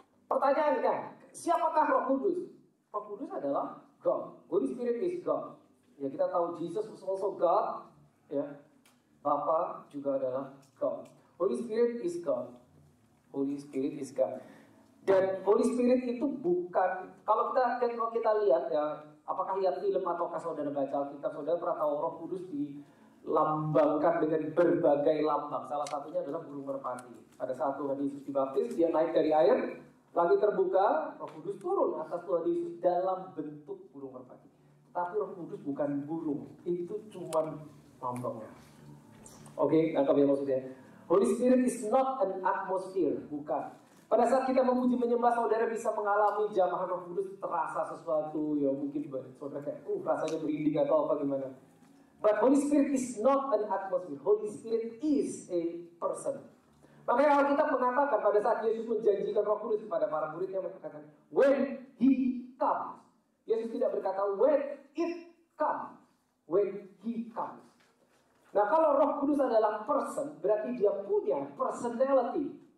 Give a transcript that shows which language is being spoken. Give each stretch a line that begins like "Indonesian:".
Indonesian: Pertanyaannya, siapakah Roh Kudus? Roh Kudus adalah
English: God. Holy Spirit is God.
Indonesian: Ya, kita tahu
English: Jesus was also God.
Indonesian: Ya, Bapa juga adalah
English: God. Holy Spirit is God. Holy Spirit is God.
Indonesian: Dan Holy Spirit itu bukan, kalau kita lihat ya, apakah lihat film ataukah saudara baca Alkitab, saudara pernah tahu Roh Kudus dilambangkan dengan berbagai lambang. Salah satunya adalah burung merpati. Pada saat Tuhan Yesus dibaptis, dia naik dari air, langit terbuka, Roh Kudus turun atas Tuhan Yesus dalam bentuk burung merpati. Tapi Roh Kudus bukan burung, itu cuma lambangnya. Oke, nangkap ya maksudnya.
English: Holy Spirit is not an atmosphere,
Indonesian: bukan. Pada saat kita memuji menyembah, saudara bisa mengalami jamahan Roh Kudus, terasa sesuatu, ya mungkin saudara kayak, rasanya berinding atau apa gimana.
English: But Holy Spirit is not an atmosphere. Holy Spirit is a person.
Indonesian: Makanya Alkitab mengatakan pada saat Yesus menjanjikan Roh Kudus kepada para muridnya, mengatakan,
English: when He comes.
Indonesian: Yesus tidak berkata
English: when it comes, when He comes.
Indonesian: Nah, kalau Roh Kudus adalah person, berarti dia punya personality.